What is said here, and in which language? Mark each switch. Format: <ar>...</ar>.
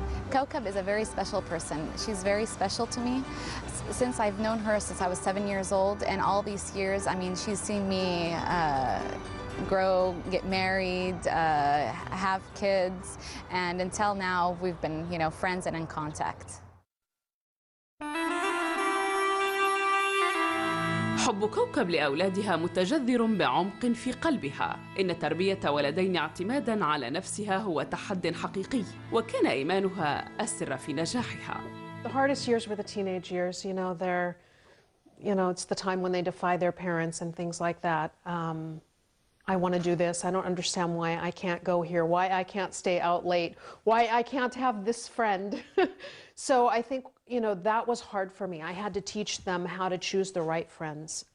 <en>Kawkab is a very special person. She's very special to me. Since I've known her since I was 7 years old, and all these years, I mean, she's seen me grow, get married, have kids, and until now we've been, friends and in contact.</en> <ar>حب كوكب لأولادها متجذر بعمق في قلبها. إن تربية ولدين اعتماداً على نفسها هو تحد حقيقي، وكان إيمانها السر في نجاحها.</ar> <en>The hardest years were the teenage years. It's the time when they defy their parents and things like that. I want to do this. I don't understand why I can't go here, why I can't stay out late, why I can't have this friend. So I think, that was hard for me. I had to teach them how to choose the right friends.</en>